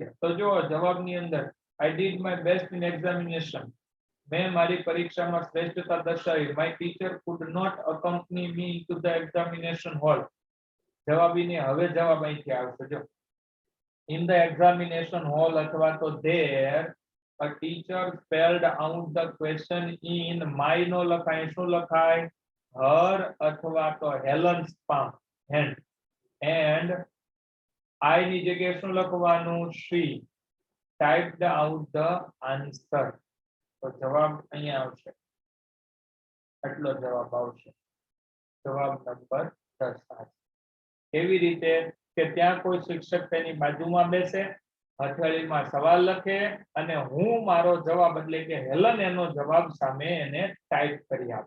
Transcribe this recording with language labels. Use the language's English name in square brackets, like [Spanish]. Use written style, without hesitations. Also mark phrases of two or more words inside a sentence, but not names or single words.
[Gujarati] તો જો જવાબની અંદર [English] I did my best in examination. [Gujarati] મેં મારી પરીક્ષામાં શ્રેષ્ઠતા દર્શાવી. [English] My teacher could not accompany me into the examination hall. [Gujarati] જવાબીને હવે જવાબ અહીંથી આવશે. જો [English] in the examination hall [Gujarati] અથવા તો [English] there a teacher spelled out the question in my [Gujarati] નો લખાય, શું લખાય? her અથવા તો હેલન્સ [English] palm hand, and I [Gujarati] ની જગ્યાએ શું લખવાનું? [English] she typed out the answer. [Gujarati] તો જવાબ અહીંયા આવશે, એટલો જવાબ આવશે. જવાબ નંબર 10. કેવી રીતે? કે ત્યાં કોઈ શિક્ષક તેની બાજુમાં બેસે, હથેળીમાં સવાલ લખે, અને હું મારો જવાબ એટલે કે હેલન એનો જવાબ સામે એને ટાઈપ કરી આપું.